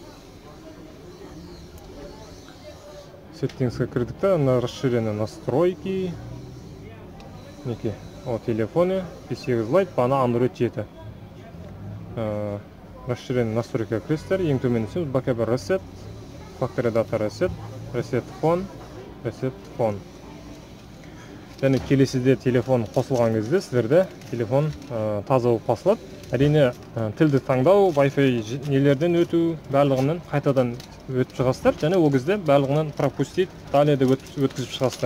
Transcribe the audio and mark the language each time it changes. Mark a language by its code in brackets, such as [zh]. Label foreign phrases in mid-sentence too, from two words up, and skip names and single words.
[kk] Сеттингсқа кірдік та, [ru] расширенные настройки. [kk] Мінекей, [ru] о телефоне [kk] P8 Lite, бана Android 7. [ru] Расширенный настройка [kk] кіресіздер. Ең төмен түсеміз, [en] backup reset, factory data reset, reset phone. [kk] Және келесіде телефон қосылған кезде сіздерде телефон таза болып қосылады. Әрине тілді таңдау, Wi-Fi нелерден өту, барлығынан қайтадан өтіп шығасыздар. Және ол кезде барлығынан [ru] пропустить, далее [kk] де өткізіп шығасыздар.